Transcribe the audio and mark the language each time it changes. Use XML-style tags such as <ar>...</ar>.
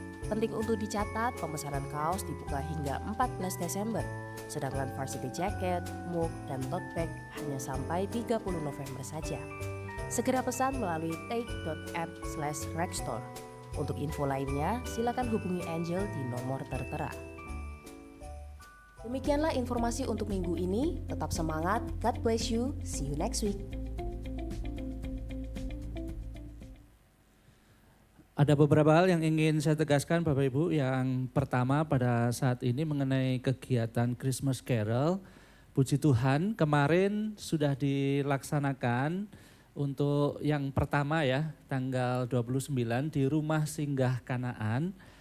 <id>Penting untuk dicatat, pemesanan kaos dibuka hingga 14 Desember, sedangkan varsity jacket, mug, dan tote bag hanya sampai 30 November saja. Segera pesan melalui take.app/rekstore. Untuk info lainnya, silakan hubungi Angel di nomor tertera. Demikianlah informasi untuk minggu ini. Tetap semangat,</id> <en>God bless you, see you next week.</en> <id>Ada beberapa hal yang ingin saya tegaskan Bapak Ibu. Yang pertama pada saat ini mengenai kegiatan Christmas Carol. Puji Tuhan kemarin sudah dilaksanakan untuk yang pertama ya, tanggal 29 di Rumah Singgah Kanaan.</id>